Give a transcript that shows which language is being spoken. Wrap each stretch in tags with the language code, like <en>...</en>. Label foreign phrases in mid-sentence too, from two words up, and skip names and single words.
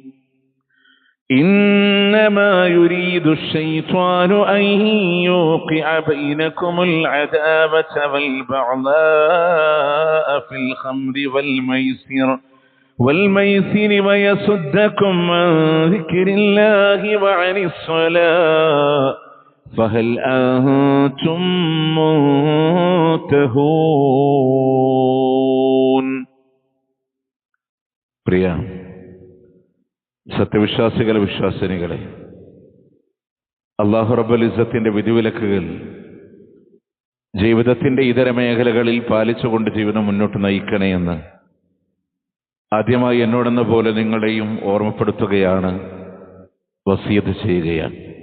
<ar>إنما يريد الشيطان أن يوقع بينكم العداوة والبغضاء في الخمر والميسر ويصدكم عن ذكر الله وعن الصلاة فهل أنتم منتهون.</ar> <ml>പ്രിയ സത്യവിശ്വാസികളെ, വിശ്വാസിനികളെ, അല്ലാഹു റബ്ബുൽ ഇസ്സത്തിന്റെ വിധിവിലക്കുകൾ ജീവിതത്തിന്റെ ഇതര മേഖലകളിൽ പാലിച്ചുകൊണ്ട് ജീവിതം മുന്നോട്ട് നയിക്കണേ എന്ന് ആദ്യമായി എന്നോടെന്ന പോലെ നിങ്ങളെയും ഓർമ്മപ്പെടുത്തുകയാണ്, വസിയത്ത് ചെയ്യുകയാണ്.</ml>